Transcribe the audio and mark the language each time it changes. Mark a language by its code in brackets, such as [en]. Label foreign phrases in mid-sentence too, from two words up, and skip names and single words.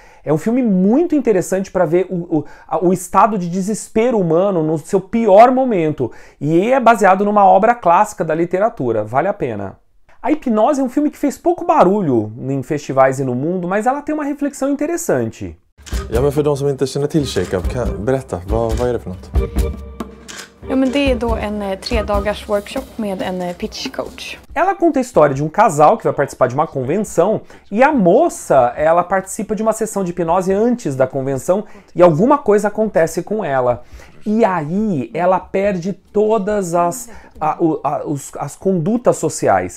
[pt] É um filme muito interessante para ver o estado de desespero humano no seu pior momento. E é baseado numa obra clássica da literatura, vale a pena. A Hipnose é um filme que fez pouco barulho em festivais e no mundo, mas ela tem uma reflexão interessante. [sv] Ja, men för de som inte känner till Shake Up, berätta, vad är det för något? Ja, men det är då en 3-dagars workshop med en [en] pitch coach. [pt] Ela conta a história de um casal que vai participar de uma convenção e a moça, ela participa de uma sessão de hipnose antes da convenção e alguma coisa acontece com ela. E aí ela perde todas as condutas sociais.